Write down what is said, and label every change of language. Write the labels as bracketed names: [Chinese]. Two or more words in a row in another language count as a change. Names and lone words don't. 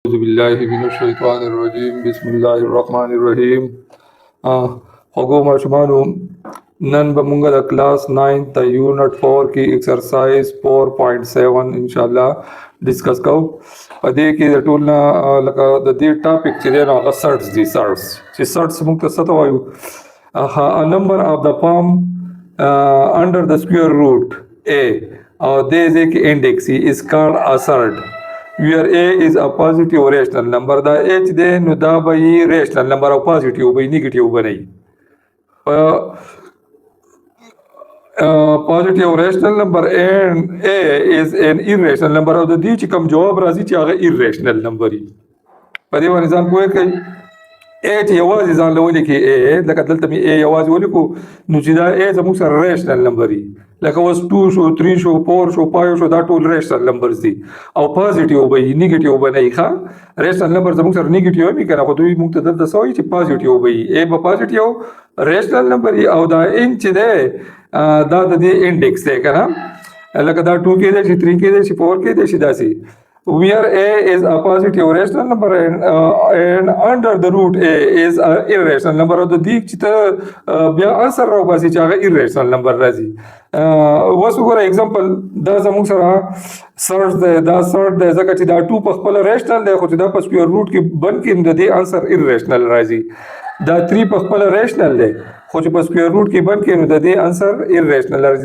[Arabic] أعوذ بالله من الشيطان الرجيم بسم الله الرحمن الرحیم. [Pashto] خوږو ماشومانو، نن به مونږ د کلاس 9 ته یونټ 4 کې ایکسرسایز 4.7 [Arabic] ان شاء الله [Pashto] ډیسکس کوو. په دې کې د ټول نه لکه د دې ټاپک چې دی نو هغه سرټس دي. سرټس مونږ ته څه ته وایو؟ [English] a number of the palm under the square root a [Pashto] او دې ځکه انډیکس [English] is called a surd where a is a positive rational number. [Pashto] دا a چې دی نو دا به یې [English] rational number [Pashto] او positive به یې negative به نه وي. [English] positive rational number and a is an irrational number [Pashto] او د دې چې کوم جواب راځي چې هغه [English] irrational number وي. [Pashto] په دې باندې ځان پوه کړئ. a چې یوازې ځان له ولیکي a لکه دلته مې a یوازې ولیکو نو چې دا a زموږ سره [English] rational number [Pashto] وي. لکه اوس 2 شو 3 شو 4 شو 5 شو دا ټول [English] rational numbers [Pashto] دي او پازیټیو به وي نیګیټیو به نه وي. ښه [English] rational number [Pashto] زموږ سره نیګیټیو وي که نه، خو دوی موږ ته دلته څه وایي چې پازیټیو به وي. a به [English] positive rational number [Pashto] وي او دا ان چې دی دا د دې انډیکس دی که نه. لکه دا 2 کېدی شي 3 کېدی شي 4 کېدی شي داسې. [English] Where a is a positive rational number and under the root a is a irrational number [Pashto] او د دې چې ته بیا انسر راوباسي چې هغه [English] irrational number راځي. [Pashto] اوس وګوره اگزامپل دا زموږ سره سرټ دی. دا سرټ دی ځکه چې دا 2 په خپله ریشنل دی خو چې دا په [English] square root [Pashto] کې بند کړي د دې انسر irrational راځي. دا 3 په خپله ریشنل دی خو چې په [English] square root [Pashto] کې بند کړي نو د دې انسر irrational راځي.